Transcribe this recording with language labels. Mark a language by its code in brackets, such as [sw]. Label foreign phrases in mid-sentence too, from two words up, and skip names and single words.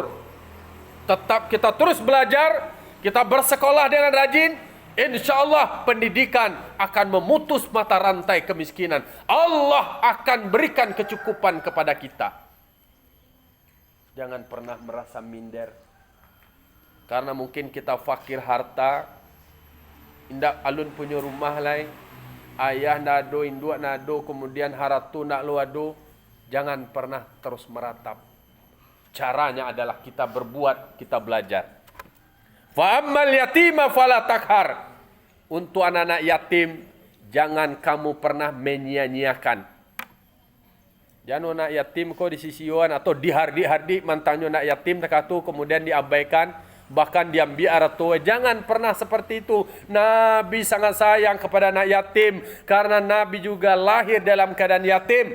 [id] Tetap kita terus belajar, kita bersekolah dengan rajin. Insya Allah pendidikan akan memutus mata rantai kemiskinan. Allah akan berikan kecukupan kepada kita. Jangan pernah merasa minder. Karena mungkin kita fakir harta. [min] Indak alun punya rumah lain. Ayah nado, induk nado, kemudian haratu nak luado. [id] Jangan pernah terus meratap. Caranya adalah kita berbuat, kita belajar. [ar] فأما اليتيم فلا تقهر. [id] Untuk anak-anak yatim, jangan kamu pernah menyia-nyiakan. Jangan anak yatim kau disisiuan atau dihardik-hardik mantannya anak yatim takatu kemudian diabaikan, bahkan diambil aratu. Jangan pernah seperti itu. Nabi sangat sayang kepada anak yatim karena Nabi juga lahir dalam keadaan yatim.